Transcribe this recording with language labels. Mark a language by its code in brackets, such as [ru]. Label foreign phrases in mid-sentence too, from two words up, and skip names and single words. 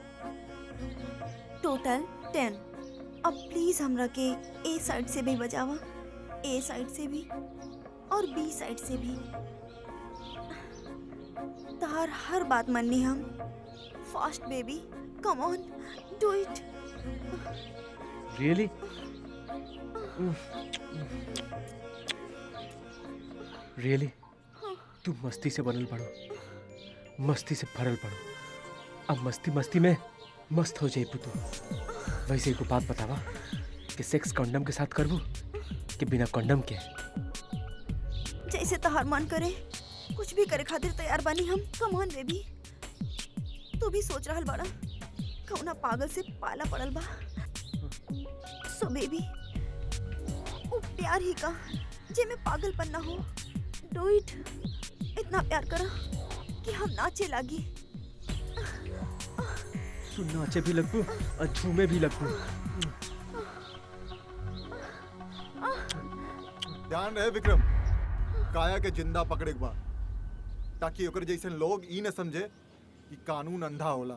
[bho] टोटल 10। अब प्लीज हमरा के ए साइड से भी बजावा, ए साइड से भी और बी साइड से भी। तार हर बात माननी हम। [en] Fast baby, come on, do it. Really? Really? [bho] तू मस्ती से बनल पड़ो, मस्ती से भरल पड़ो। अब मस्ती मस्ती में मस्त हो जाए तू। वैसे एक बात बतावा कि [en] sex condom [bho] के साथ करबू कि बिना कंडम के? जैसे तहार मन करे कुछ भी करे खातिर तैयार बानी हम। [en] Come on baby. [bho] तू भी सोच रहल बाड़ा कौना पागल से पाला पड़ल बा। [en] So baby, [bho] वो प्यार ही का जे में पागलपन ना हो। [en] Do it. [bho] इतना प्यार करा कि हम नाचे लागी। तू नाचे भी लगबू और झूमे भी लगबू। ध्यान रहे विक्रम, काया के जिंदा पकड़े के बा, ताकि ओकर जैसे लोग ई न समझे कि कानून अंधा होला।